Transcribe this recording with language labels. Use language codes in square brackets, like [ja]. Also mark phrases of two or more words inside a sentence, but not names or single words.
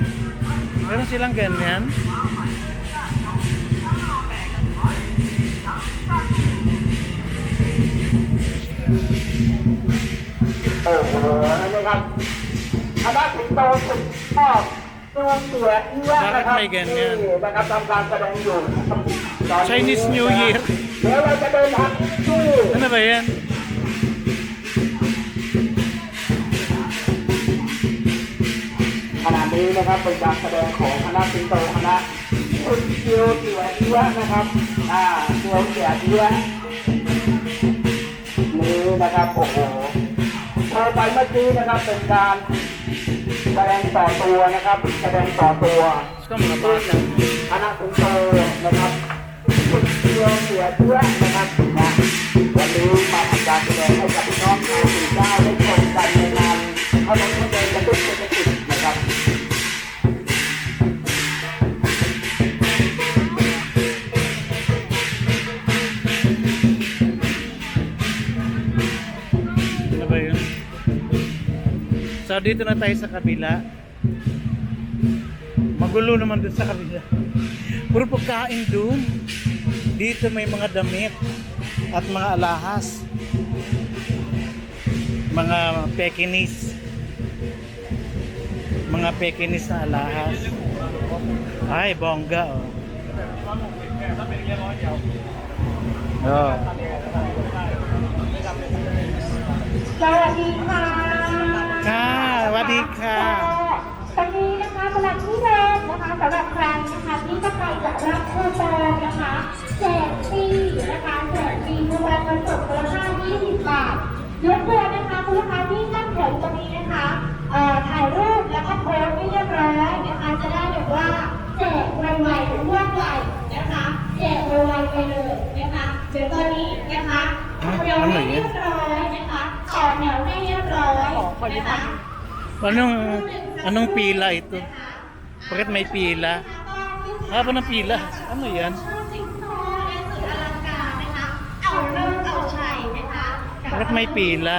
[tl] Meron silang ganyan? Bakit may ganyan? [en] Chinese New Year? [tl] Ano ba yan? [th] ขณะนี้นะครับเป็นการแสดงของคณะสิงโตคณะคุณเกียวเสียเอี้ยนะครับเกียวเสียเอี้ยนี้นะครับโอ้โหโชว์ไปเมื่อกี้นะครับเป็นการแสดงต่อตัวนะครับแสดงต่อตัว [tl] Ska mga bata. [th] คณะสิงโตนะครับคุณเกียวเสียเอี้ยนะครับวันนี้มาทำการแสดงให้กับพี่น้องชาวสีเจ้าได้ชมกันในงานเขาต้องแสดงกระตุ้นเศรษฐกิจนะครับ [tl] Ano ba yun? So dito na tayo sa kabila. Magulo naman dun sa kabila. Puro pagkain dun. Dito may mga damit at mga alahas. Mga Pekinese. Mga Pekinese na alahas. Ay, bongga oh. Oh. [th] สวัสดีค่ะ ค่ะสวัสดีค่ะ ตอนนี้นะคะสำหรับที่แรกนะคะสำหรับใครนะคะที่จะไปจะรับคูปองนะคะแจกฟรีนะคะแจกฟรีคูปองเงินสดมูลค่า20 บาทยกตัวนะคะคุณลูกค้าที่ตั้งแถวตรงนี้นะคะถ่ายรูปแล้วก็โพสต์ให้เรียบร้อยนะคะจะได้แบบว่าแจกไวๆร่วงไวนะคะแจกไวๆไปเลยนะคะเดี๋ยวตอนนี้นะคะเดี๋ยวให้เรียบร้อยนะคะต่อแถวให้เรียบร้อยนะคะ [tl] Anong pila ito? Bakit may pila? Haba ng pila. Ano yan? Bakit may pila?